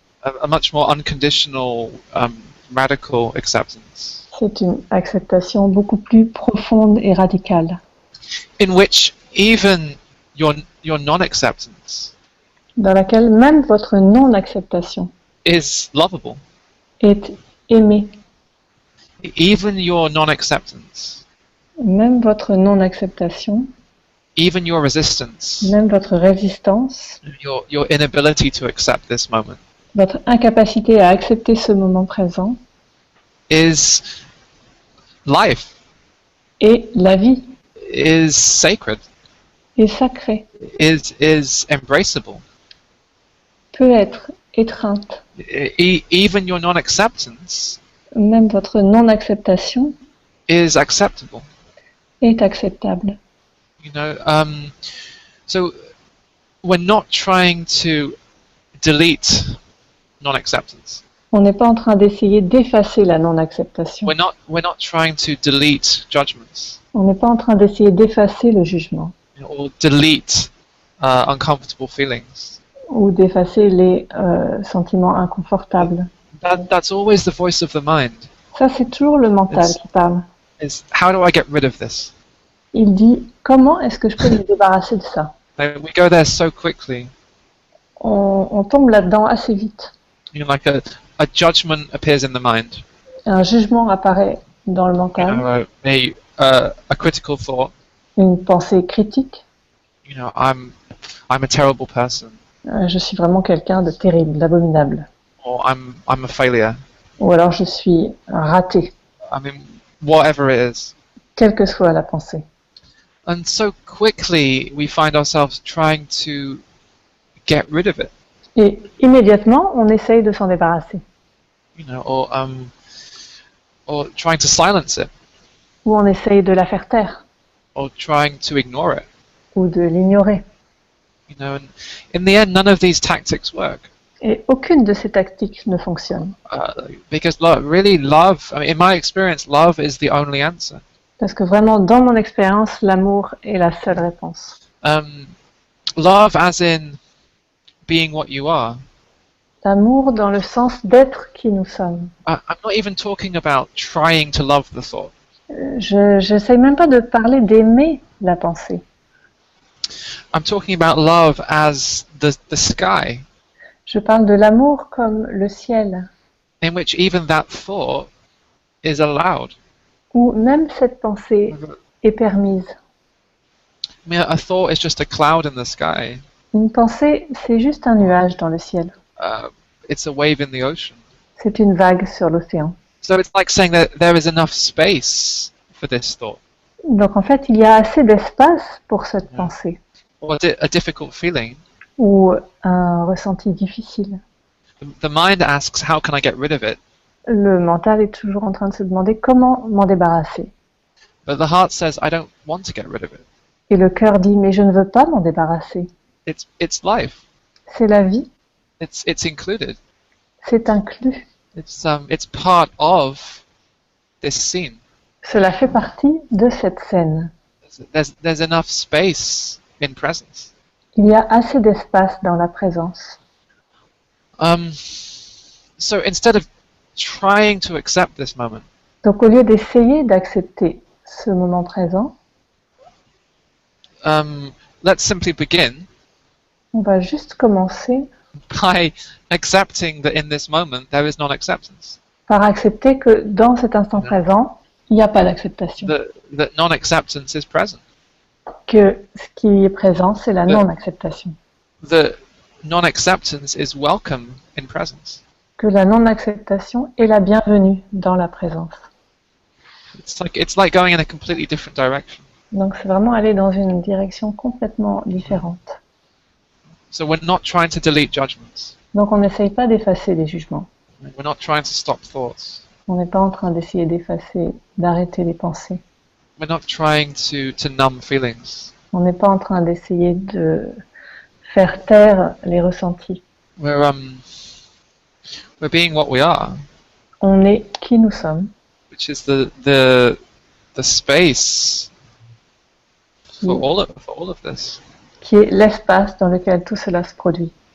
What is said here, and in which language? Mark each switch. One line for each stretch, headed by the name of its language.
English: A much more unconditional, radical acceptance.
French: C'est une acceptation beaucoup plus profonde et radicale.
English: In which even your non-acceptance
French: Dans laquelle même votre non-acceptation
English: is lovable.
French: est aimée.
English: Even your non-acceptance
French: Même votre non-acceptation
English: even your resistance,
French: même votre résistance,
English: your inability to accept this moment,
French: votre incapacité à accepter ce moment présent
English: is life,
French: est la vie,
English: is sacred,
French: est sacrée,
English: is embraceable.
French: peut être étreinte.
English: Even your non-acceptance
French: Même votre non-acceptation
English: is acceptable.
French: est acceptable.
English: You know, so we're not trying to delete non-acceptance.
French: On n'est pas en train d'essayer d'effacer la non-acceptation.
English: We're not trying to delete judgments
French: On n'est pas en train d'essayer d'effacer le jugement
English: or delete uncomfortable feelings.
French: ou d'effacer les sentiments inconfortables.
English: That's always the voice of the mind.
French: Ça, c'est toujours le mental qui parle.
English: Is how do I get rid of this?
French: Il dit, comment est-ce que je peux me débarrasser de ça?
English: Like, we go there so quickly.
French: On tombe là-dedans assez vite.
English: You know, like a judgment appears in the mind.
French: Un jugement apparaît dans le
English: You
French: mental,
English: know, a critical thought.
French: une pensée critique.
English: You know, I'm a terrible person,
French: Je suis vraiment quelqu'un de terrible, d'abominable.
English: or I'm a failure.
French: Ou alors je suis raté,
English: I mean, whatever it is.
French: quelle que soit la pensée.
English: And so quickly we find ourselves trying to get rid of it,
French: Et immédiatement, on essaye de s'en débarrasser.
English: you know, or trying to silence it,
French: Ou on essaye de la faire taire,
English: or trying to ignore it.
French: ou de l'ignorer.
English: You know, and in the end, none of these tactics work.
French: Et aucune de ces tactiques ne fonctionne.
English: Because love, I mean, in my experience, love is the only answer.
French: Parce que vraiment, dans mon expérience, l'amour est la seule réponse.
English: Love as in being what you are.
French: L'amour dans le sens d'être qui nous sommes.
English: I'm not even talking about trying to love the thought.
French: Je n'essaye même pas de parler d'aimer la pensée.
English: I'm talking about love as the sky,
French: Je parle de l'amour comme le ciel,
English: in which even that thought is allowed.
French: où même cette pensée est permise.
English: I mean, a thought is just a cloud in the sky.
French: Une pensée, c'est juste un nuage dans le ciel.
English: It's a wave in the ocean.
French: C'est une vague sur l'océan.
English: So it's like saying that there is enough space for this thought,
French: Donc en fait, il y a assez d'espace pour cette pensée,
English: or a difficult feeling.
French: ou un ressenti difficile.
English: The mind asks, how can I get rid of it?
French: Le mental est toujours en train de se demander comment m'en débarrasser.
English: But the heart says, I don't want to get rid of it.
French: Et le cœur dit, mais je ne veux pas m'en débarrasser.
English: It's life.
French: C'est la vie,
English: It's included.
French: c'est inclus.
English: It's part of this scene.
French: Cela fait partie de cette scène.
English: There's enough space in presence.
French: Il y a assez d'espace dans la présence.
English: So instead of trying to accept this moment,
French: Donc au lieu d'essayer d'accepter ce moment présent,
English: let's simply begin
French: on va juste commencer
English: by accepting that in this moment there is non-acceptance.
French: par accepter que dans cet instant présent, il n'y a pas d'acceptation.
English: That non-acceptance is present.
French: Que ce qui est présent, c'est la non-acceptation.
English: The non-acceptance is welcome in presence.
French: Que la non-acceptation est la bienvenue dans la présence.
English: It's like going in a completely different direction.
French: Donc c'est vraiment aller dans une direction complètement différente.
English: So we're not trying to delete judgments.
French: Donc on n'essaye pas d'effacer les jugements.
English: We're not trying to stop thoughts.
French: On n'est pas en train d'essayer d'effacer, d'arrêter les pensées.
English: We're not trying to numb feelings.
French: On n'est pas en train d'essayer de faire taire les ressentis.
English: We're being what we are,
French: On est qui nous sommes,
English: which is the space for all of this.
French: qui est l'espace dans lequel tout cela se produit.